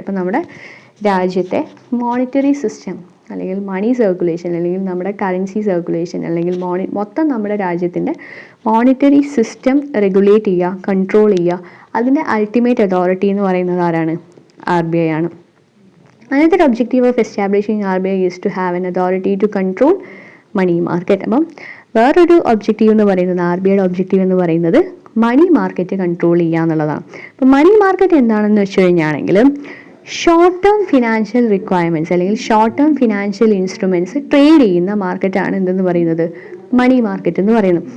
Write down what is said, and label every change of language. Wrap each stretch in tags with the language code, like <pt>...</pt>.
<ml>അപ്പോൾ നമ്മുടെ രാജ്യത്തെ മോണിറ്ററി സിസ്റ്റം അല്ലെങ്കിൽ മണി സർക്കുലേഷൻ അല്ലെങ്കിൽ നമ്മുടെ കറൻസി സർക്കുലേഷൻ അല്ലെങ്കിൽ മൊത്തം നമ്മുടെ രാജ്യത്തിൻ്റെ മോണിറ്ററി സിസ്റ്റം റെഗുലേറ്റ് ചെയ്യുക, കൺട്രോൾ ചെയ്യുക, അതിൻ്റെ അൾട്ടിമേറ്റ് അതോറിറ്റി എന്ന് പറയുന്നത് ആരാണ്, RBI ആണ്.</ml> <en>Another objective of establishing RBI is to have an authority to control money market.</en> <ml>അപ്പം വേറൊരു ഒബ്ജക്റ്റീവ് എന്ന് പറയുന്നത്, RBIയുടെ ഒബ്ജക്റ്റീവ് എന്ന് പറയുന്നത് മണി മാർക്കറ്റ് കൺട്രോൾ ചെയ്യുക എന്നുള്ളതാണ്. അപ്പം മണി മാർക്കറ്റ് എന്താണെന്ന് വെച്ച് കഴിഞ്ഞാണെങ്കിൽ ഷോർട്ട് ടേം ഫിനാൻഷ്യൽ റിക്വയർമെൻറ്റ്സ് അല്ലെങ്കിൽ short term financial instruments trade ചെയ്യുന്ന മാർക്കറ്റാണ് എന്തെന്ന് പറയുന്നത്, മണി മാർക്കറ്റ് എന്ന് പറയുന്നത്.</ml>